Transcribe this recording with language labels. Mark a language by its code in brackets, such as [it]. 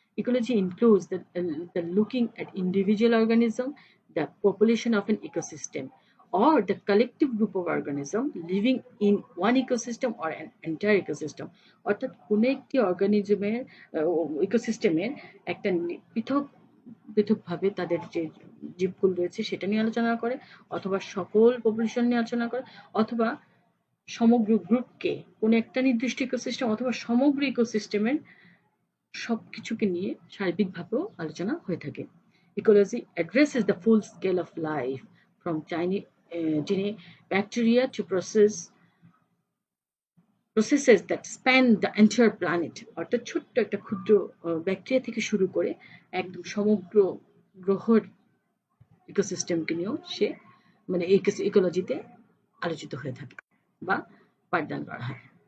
[en] Ecology includes the looking at individual organism, the population of an ecosystem, or the collective group of organism living in one ecosystem or an entire ecosystem. [bn] অর্থাৎ কোন একটি অর্গানিজমের ইকোসিস্টেমের একটা পৃথকভাবে তাদের যে জীবকুল রয়েছে সেটা নিয়ে আলোচনা করে, অথবা সকল পপুলেশন নিয়ে আলোচনা করে, অথবা সমগ্র গ্রুপকে কোন একটা নির্দিষ্ট ইকোসিস্টেম অথবা সমগ্র ইকোসিস্টেমের সবকিছুকে নিয়ে সার্বিকভাবেও আলোচনা হয়ে থাকে। [en] Ecology addresses the full scale of life from tiny bacteria to processes that span the entire planet. [bn] অর্থাৎ ছোট্ট একটা ক্ষুদ্র ব্যাকটেরিয়া থেকে শুরু করে একদম সমগ্র গ্রহের ইকোসিস্টেমকে নিয়েও সে মানে ইকোলজিতে আলোচিত হয়ে থাকে বা পাঠদান করা হয়।